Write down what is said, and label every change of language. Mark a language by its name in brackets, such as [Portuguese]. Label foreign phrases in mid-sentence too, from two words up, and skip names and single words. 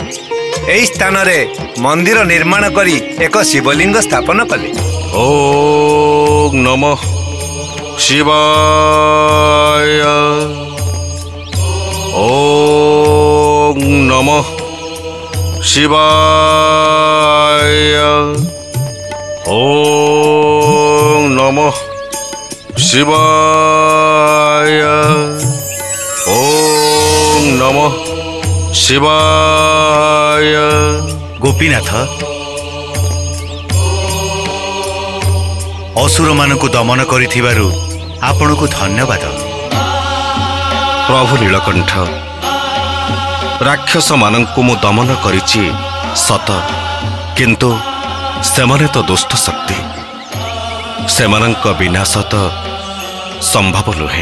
[Odia] ଏଇ ସ୍ଥାନ ରେ ମନ୍ଦିର ନିର୍ମାଣ କରି ଏକ ଶିବଲିଙ୍ଗ ସ୍ଥାପନ କଲେ। [Sanskrit] ओम नमः शिवाय। ओम नमः शिवाय। ओम नमः शिवाय। ओम नमः शिवाय। [Odia] ଗୋପୀନାଥ ଅସୁର ମାନଙ୍କୁ ଦମନ କରିଥିବାରୁ ଆପଣଙ୍କୁ ଧନ୍ୟବାଦ। ପ୍ରଭୁ ନୀଳକଣ୍ଠ ରାକ୍ଷସ ମାନଙ୍କୁ ମୁଁ ଦମନ କରିଛି ସତ, କିନ୍ତୁ ସେମାନେ ତ ଦୁଷ୍ଟ ଶକ୍ତି। ସେମାନଙ୍କ ବିନାଶ ତ ସମ୍ଭବ ନୁହେଁ।